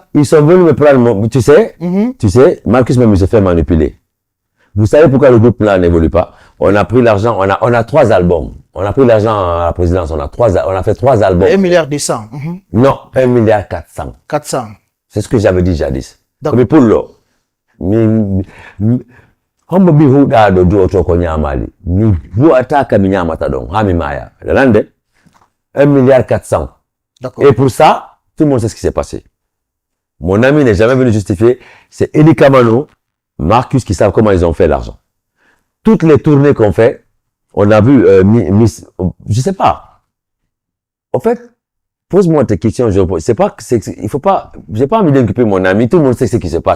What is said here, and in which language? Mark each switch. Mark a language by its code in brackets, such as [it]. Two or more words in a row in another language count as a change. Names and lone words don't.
[fr] Ils sont venus me prendre tu sais, Marcus même s'est fait manipuler. Vous savez pourquoi le groupe là n'évolue pas? On a pris l'argent, on a 3 albums. On a pris l'argent à la présidence, on a fait 3 albums. 1 milliard 200. Non, 1 milliard 400. 400. C'est ce que j'avais dit jadis. Mais pour l'eau. Hombo bihu da do do to ko nyamali ni buata ka minyamata don ha mi maya lande 1 milliard 400. D'accord. Et pour ça, tout le monde sait ce qui s'est passé. Mon ami n'est jamais venu justifier, c'est Eddie Kamano, Marcus qui savent comment ils ont fait l'argent. Toutes les tournées qu'on fait, on a vu je sais pas. En fait, pose-moi tes questions, il faut pas, j'ai pas envie d'inculper mon ami, tout le monde sait ce qui se passe.